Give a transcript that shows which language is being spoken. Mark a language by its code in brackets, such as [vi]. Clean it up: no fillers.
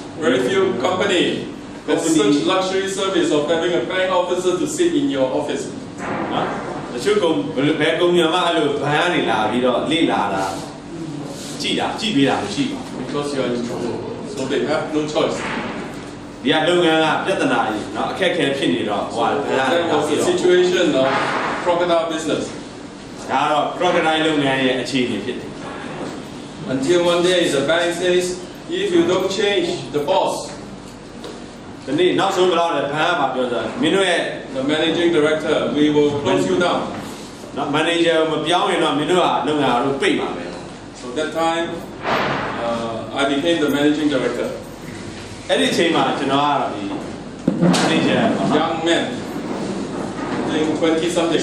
[en] Very few company have such luxury service of having a bank officer to sit in your office. [my] နော်တချို့ဘယ်ကုမ္ပဏီမှာအဲ့လိုဘဏ်ကနေလာပြီးတော့လေ့လာတာကြည့်ပေးတာမရှိပါဘူး [en] Because you are in trouble, so they have no choice. [my] ဒီကလုပ်ငန်းကပြဿနာကြီးเนาะအခက်အခဲဖြစ်နေတော့ဟိုက [en] That was the situation of crocodile business. [my] ဒါကတော့ crocodile လုပ်ငန်းရဲ့အခြေအနေဖြစ်တယ် [en] Until one day the bank says, if you don't change the boss, [my] ဒီနေ့နောက်ဆုံးတော့လည်းဘဏ်ကပြောတာမင်းတို့ရဲ့ [en] the managing director, we will close you down. [my] เนาะ manager မပြောင်းရင်တော့မင်းတို့ကလုပ်ငန်းကိုပိတ်ပါပဲ [en] So that time, I became the managing director. [my] အဲ့ဒီအချိန်မှာကျွန်တော်ကတော့ဒီ manager [en] Young man, I think 20 something.